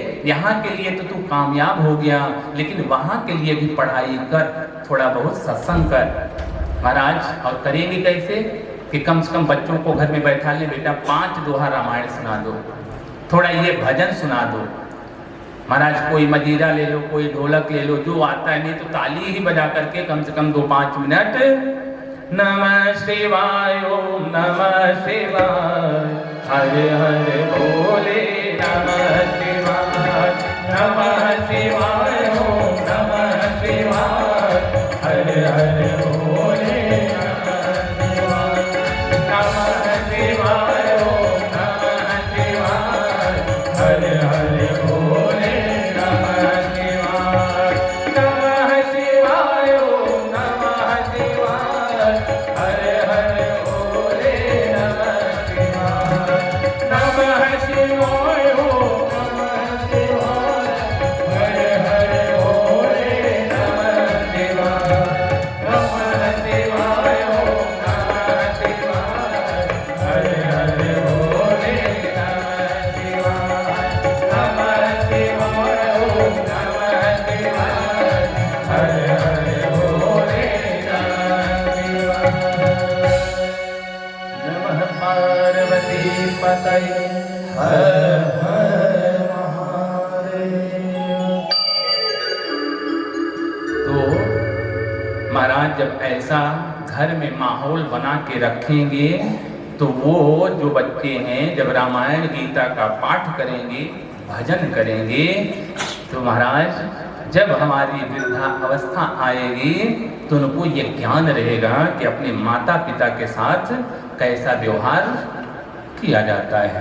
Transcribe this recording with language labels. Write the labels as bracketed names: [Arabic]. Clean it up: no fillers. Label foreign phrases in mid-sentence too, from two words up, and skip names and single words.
[Hindi] यहाँ के लिए तो तू कामयाब हो गया, लेकिन वहाँ के लिए भी पढ़ाई कर, थोड़ा बहुत सत्संग कर। महाराज और करेंगे कैसे कि कम से कम बच्चों को घर में बैठा ले, बेटा 5 दोहा रामायण सुना दो, थोड़ा ये भजन सुना दो। महाराज कोई मजीरा ले लो, कोई ढोलक ले लो, जो आता है, नहीं तो ताली ही बजा करके कम से कम 2-5 मिनट नमः [Sanskrit] शिवाय ओम नमः शिवाय हरे हरे बोले नमः शिवाय नमः शिवाय ओम नमः शिवाय हरे हरे बोले नमः शिवाय नमः शिवाय ओम नमः शिवाय हरे हरे बोले नमः शिवाय नमः शिवाय ओम नमः शिवाय हरे हरे बोले नमः शिवाय नमः शिवाय ओम नमः शिवाय हरे हरे बोले नमः शिवाय नमः शिवाय ओम नमः शिवाय हरे हरे बोले नमः शिवाय नमः शिवाय ओम नमः शिवाय हरे हरे बोले नमः शिवाय नमः पार्वती पतये हर हर महादेव। [Hindi] तो महाराज जब ऐसा घर में माहौल बना के रखेंगे, तो वो जो बच्चे हैं जब रामायण गीता का पाठ करेंगे, भजन करेंगे, तो महाराज जब हमारी वृद्धा अवस्था आएगी तो उनको ये ज्ञान रहेगा कि अपने माता पिता के साथ कैसा व्यवहार किया जाता है।